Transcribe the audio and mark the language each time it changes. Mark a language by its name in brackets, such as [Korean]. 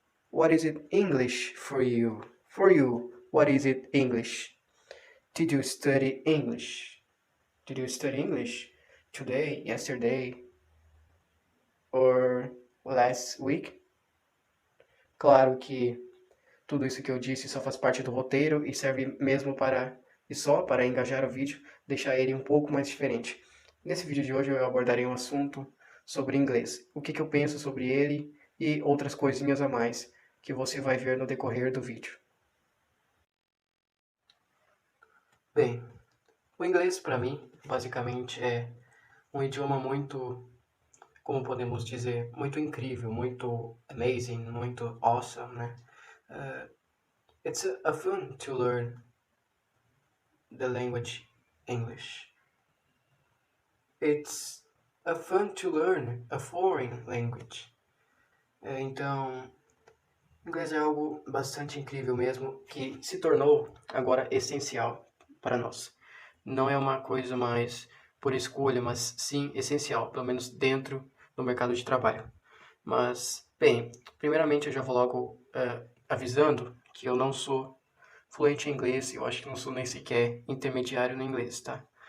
[English] What is it English for you? For you, what is it English? Did you study English? Did you study English today, yesterday, or last week? [Portuguese] Claro que tudo isso que eu disse só faz parte do roteiro e serve mesmo para e só para engajar o vídeo, deixar ele um pouco mais diferente. Nesse vídeo de hoje eu abordarei um assunto sobre inglês, o que eu penso sobre ele e outras coisinhas a mais que você vai ver no decorrer do vídeo. Bem, o inglês para mim basicamente é um idioma muito, como podemos dizer, muito incrível, muito amazing, muito awesome, né? [English] It's a fun to learn the language English. It's a fun to learn a foreign language. [Portuguese] Então, inglês é algo bastante incrível mesmo, que se tornou agora essencial para nós. Não é uma coisa mais por escolha, mas sim essencial, pelo menos dentro do mercado de trabalho. Mas, bem, primeiramente eu já vou logo avisando que eu não sou fluente em inglês, eu acho que não sou nem sequer intermediário no inglês, tá?